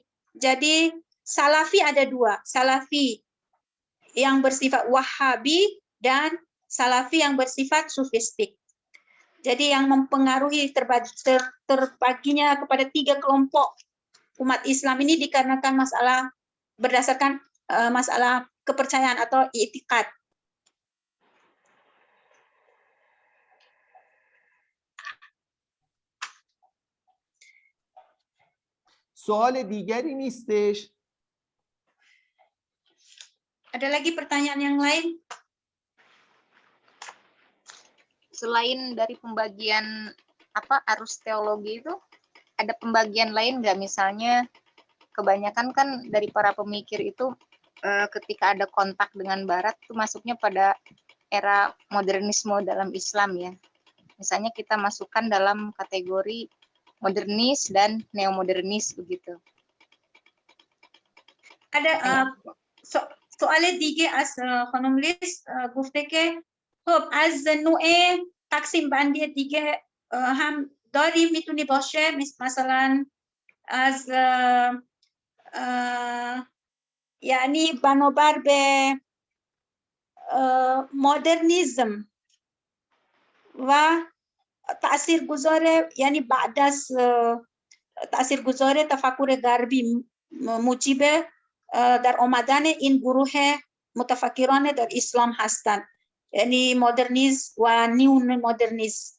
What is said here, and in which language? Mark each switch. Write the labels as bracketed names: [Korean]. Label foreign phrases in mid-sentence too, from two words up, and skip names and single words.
[Indonesian] Jadi Salafi ada 2, Salafi yang bersifat Wahabi dan Salafi yang bersifat sufistik. Jadi yang mempengaruhi terbaginya kepada 3 kelompok umat Islam ini dikarenakan berdasarkan masalah kepercayaan atau i'tiqad. [Persian] سوال دیگری نیستش؟ [Indonesian] Ada lagi pertanyaan yang lain? Selain dari pembagian arus teologi itu, ada pembagian lain nggak? Misalnya kebanyakan kan dari para pemikir itu ketika ada kontak dengan Barat itu masuknya pada era modernisme dalam Islam ya. Misalnya kita masukkan dalam kategori modernis dan neomodernis begitu. [Persian] Ada سوال دیگه از خانم لیس گفته که خب از نوع تقسیم بندی دیگه هم داریم، میتونه باشه مثلا از یعنی بنابر به مدرنیسم و تاثیرگذار، یعنی بعد از تاثیرگذار تفکر غربی موجب در آمدن این گروه متفکران در اسلام هستند، یعنی مدرنیسم و نیو مدرنیسم.